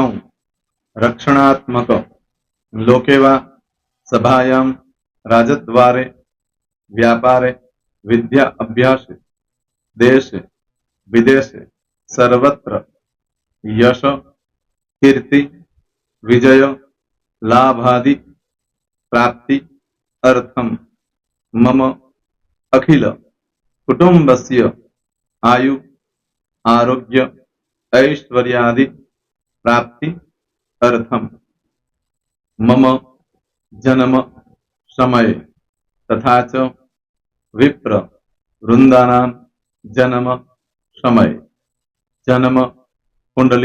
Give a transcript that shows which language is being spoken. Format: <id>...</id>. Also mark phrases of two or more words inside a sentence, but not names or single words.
<sa>રક્ષણાત્મક, લોકેવા, સભાયામ, રાજદ્વારે, વ્યાપારે, વિદ્યા અભ્યાસે, દેશે વિદેશે, સર્વત્ર, યશ, કીર્તિ, વિજય, લાભાદિ, પ્રાપ્તિ, અર્થમ, મમ, અખિલ, कुटुंबस्य आयु आरोग्य ऐश्वर्यादि प्राप्ति अर्थम मम जन्म समय तथा च विप्र वृंदानां जन्म समय जन्म कुंडली</sa>